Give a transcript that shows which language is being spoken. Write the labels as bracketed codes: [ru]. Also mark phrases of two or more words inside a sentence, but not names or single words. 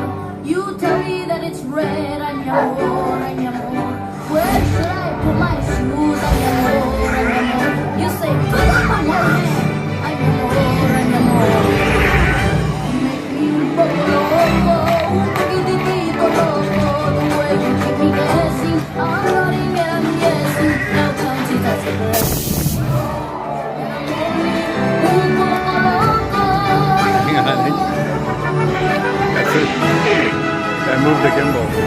[en] You tell me that it's red. [es] Ay, mi amor, ay, mi amor. [en] Where should I put my shoes? [es] Ay, mi amor, ay, mi amor. [en] You say, put up on your hand. [es] Ay, mi amor, ay, mi amor. [en] You make me go loco. [es] Poquitito loco. [en] The way you keep me guessing. I'm nodding and I'm guessing. Now come to touch the breath. Hang on, honey. That's it. I moved the gimbal.